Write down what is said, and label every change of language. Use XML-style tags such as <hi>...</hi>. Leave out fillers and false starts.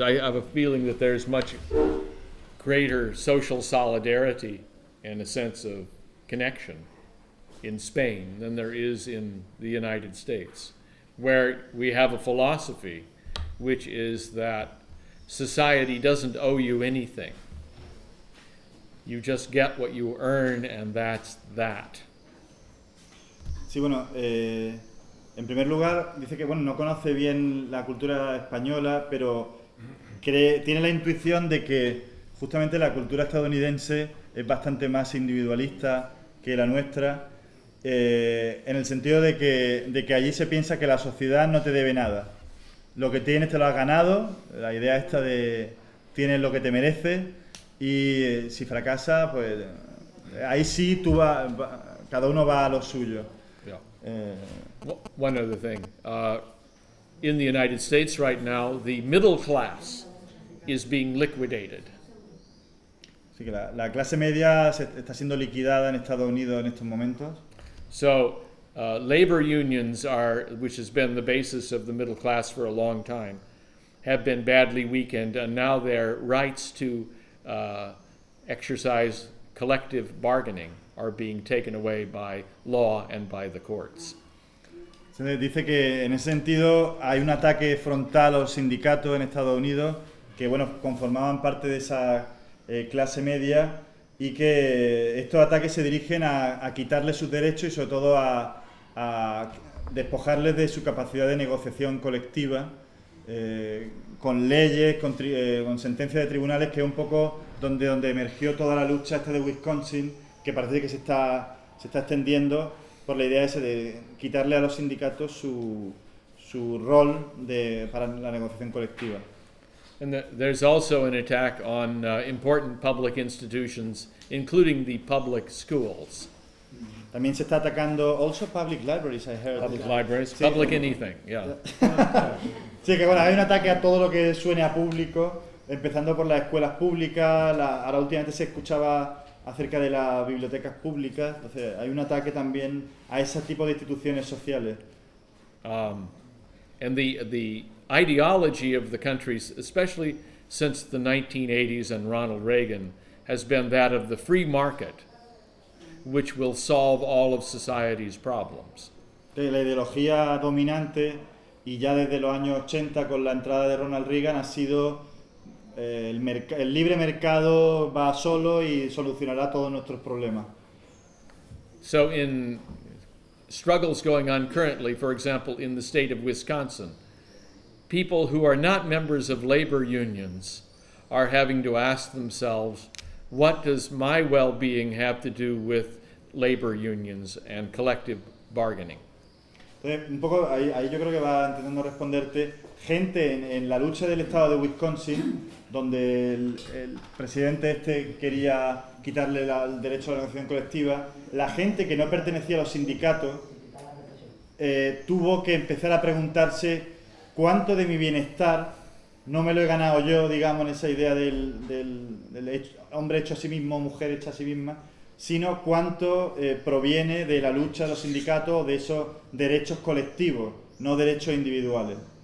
<en>I have a feeling that there's much greater social solidarity and a sense of connection in Spain than there is in the United States, where we have a philosophy which is that society doesn't owe you anything. You just get what you earn, and that's that.</en> <es>Sí, bueno, en primer lugar, dice que bueno, no conoce bien la cultura española, pero tiene la intuición de que justamente la cultura estadounidense es bastante más individualista que la nuestra, en el sentido de que allí se piensa que la sociedad no te debe nada. Lo que tienes te lo has ganado, la idea esta de tienes lo que te mereces, y si fracasa, pues ahí sí tú vas, cada uno va a lo suyo.</es> <en>Yeah. One other thing. In the United States right now, the middle class is being liquidated.</en> <es>Sí, que la clase media está siendo liquidada en Estados Unidos en estos momentos.</es> <en>So, labor unions are, which has been the basis of the middle class for a long time, have been badly weakened, and now their rights to exercise collective bargaining are being taken away by law and by the courts.</en> <es>Se dice que en ese sentido hay un ataque frontal a los sindicatos en Estados Unidos que bueno conformaban parte de esa clase media y que estos ataques se dirigen a quitarles sus derechos y sobre todo a despojarles de su capacidad de negociación colectiva con leyes, con sentencias de tribunales, que es un poco donde emergió toda la lucha esta de Wisconsin, que parece que se está extendiendo por la idea esa de quitarle a los sindicatos su rol para la negociación colectiva.</es> <en>And there's also an attack on important public institutions, including the public schools.</en> <es>También se está atacando</es> <en>also public libraries, I heard. Public libraries, sí, public anything, yeah.</en> <es>Sí, que bueno, hay un ataque a todo lo que suene a público, empezando por las escuelas públicas, ahora últimamente se escuchaba acerca de las bibliotecas públicas, entonces hay un ataque también a ese tipo de instituciones sociales.</es> <en>And the ideology of the countries, especially since the 1980s and Ronald Reagan, has been that of the free market, which will solve all of society's problems.</en> <es>La ideología dominante, y ya desde los años 80 con la entrada de Ronald Reagan, ha sido el libre mercado va solo y solucionará todos nuestros problemas.</es> <en>So in struggles going on currently, for example, in the state of Wisconsin, people who are not members of labor unions are having to ask themselves, what does my well-being have to do with labor unions and collective bargaining?</en> <es>Entonces, un poco ahí yo creo que va intentando responderte. Gente en la lucha del estado de Wisconsin, donde el presidente este quería quitarle el derecho a la negociación colectiva, la gente que no pertenecía a los sindicatos tuvo que empezar a preguntarse cuánto de mi bienestar no me lo he ganado yo, digamos, en esa idea del hombre hecho a sí mismo, mujer hecha a sí misma, sino cuánto proviene de la lucha de los sindicatos, de esos derechos colectivos, no derechos individuales.</es>